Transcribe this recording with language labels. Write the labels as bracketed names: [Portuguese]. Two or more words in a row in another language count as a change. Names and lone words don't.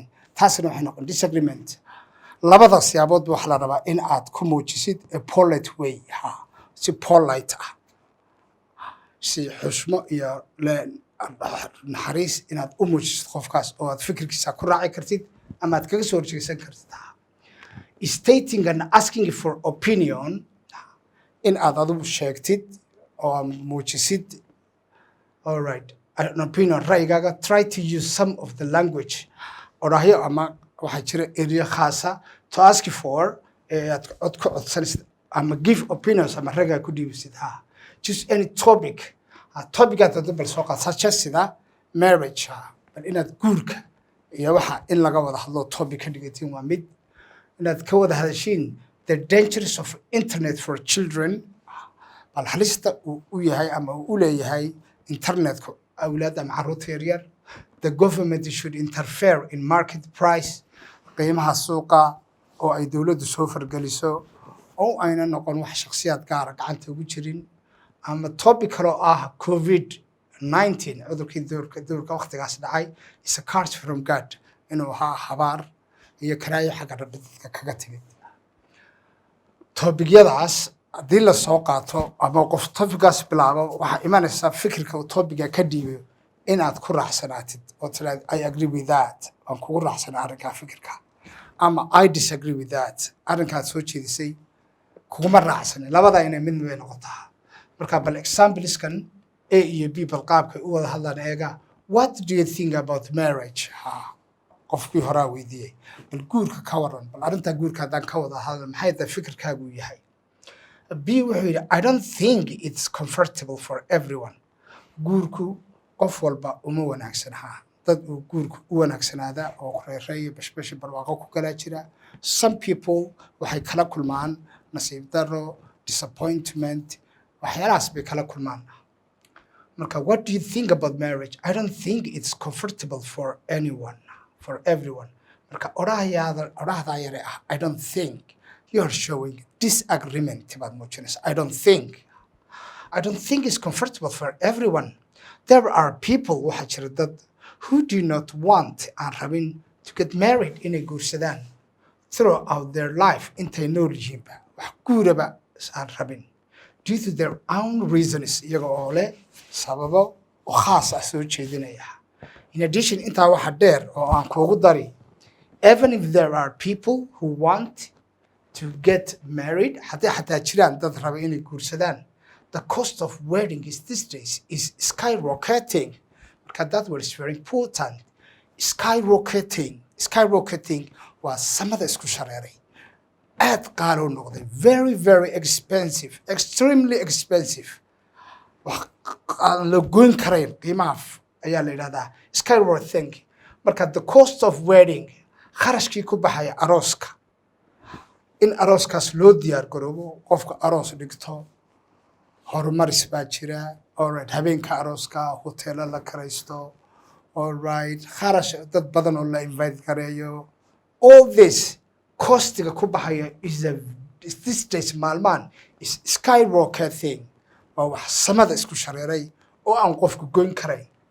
[Somali] taasina waxay noqon disagreement. Labada siyaabood waxa la rabaa in aad ku muujisid [English] a polite way, [Somali] si polite si xushmo iyo naxariis inaad u muujisid qofkaas oo aad fikirkiisa ku raaci kartid ama aad kaga soo horjeesan kartid. [English] Stating and asking for opinion, [Somali] in aad adigu sheegtid oo muujisid, [English] all right, an opinion [Somali] ra'yigaaga. [English] Try to use some of the language [Somali] orahyo ama waxa jira area khaasa [English] to ask for [Somali] cod ka codsanaysid ama [English] give opinions [Somali] ama raga ku dhiibsid. [English] Just any topic [Somali] aad bal soo qaad [English] such as [Somali] sida marriage, bal inaad guurka iyo waxa in laga wada hadlo topic ka dhigatiin waa mid inaad ka wada hadashiin [English] the dangers of internet for children, [Somali] bal halista uu yahay ama uu leeyahay internetka awlaadda ama carruurta yaryar. [English] The government should interfere in market price, [Somali] qiimaha suuqa oo ay dawladdu soo fargeliso oo ayna noqon wax shakhsiyaad gaar ah gacanta ugu jirin. Ama topic kale oo COVID-19 cudurkii doorka waqtigaas dhacay [English] is a curse from God, [Somali] inuu ahaa habaar iyo karaayo xagga Rabbi dadka kaga timid. Topicyadaas haddii la soo qaato ama qof topicaas bilaabo waxaa imanaysa fikirka uu topica ka dhiibayo in aad ku raacsanaatid oo tiraahdo [English] I agree with that, [Somali] aan kugu raacsanaa arrinkaa fikirka, ama [English] I disagree with that, [Somali] arrinkaad soo jeedisay kuguma raacsanin. labada inay mid bay noqotaa. Marka bal exampleskan A iyo B bal qaabkay u wada hadlaan eega. [English] What do you think about marriage? [Somali] Qofkii horaa weydiiyey bal guurka ka waran, bal arrintaa guurka haddaan ka wada hadlo maxay tahay fikirkaagu yahay. B wuxuu yidhi [English] I don't think it's comfortable for everyone. [Somali] Guurku qof walba uma wanaagsanaa. Dad uu guurku u wanaagsanaada oo reereeyo bashbash barwaaqo ku kala jira. [English] Some people [Somali] waxay kala kulmaan nasiib darro, disappointment, waxyaalahaas bay kala kulmaan. [English] Marka what do you think about marriage? I don't think it's comfortable for anyone, for everyone. [Somali] Marka orahda yare [English] I don't think, you are showing disagreement [Somali] baad muujinaysa. [English] I don't think it's comfortable for everyone. There are people [Somali] waxa jira dad [English] who do not want [Somali] aan rabin [English] to get married [Somali] inay guursadaan [English] throughout their life [Somali] intay nool yihiinba wax guuraba aan rabin [English] due to their own reasons, [Somali] iyaga oo leh sababo oo khaas ah soo jeedinaya. [English] In addition, [Somali] intaa waxa dheer oo aan kuugu dari, [English] even if there are people who want to get married, [Somali] xataa jiraan dad raba inay guursadaan, [English] the cost of wedding these days is skyrocketing. Marka that word is very important. [Somali] Skyrocketing waa samada isku shareeray. aad qaali u noqday [English] very very expensive extremely expensive [Somali] wax aan la goyn karayn qiimaha ayaa la yidhahdaa skyward thing marka [English] the cost of wedding [Somali] kharashkii ku baxaya arooska in arooskaas loo diyaar garoobo qofka aroos dhigto horumaris baa jira alright habeenka arooska hoteelo la karaysto alright kharash dad badan oo la invite gareeyo [English] all this [Somali] costiga ku baxaya [English] is this days [Somali] maalmaan [English] is skywalker thing [Somali] waa wax samada isku shareeray oo aan qofku goyn karayn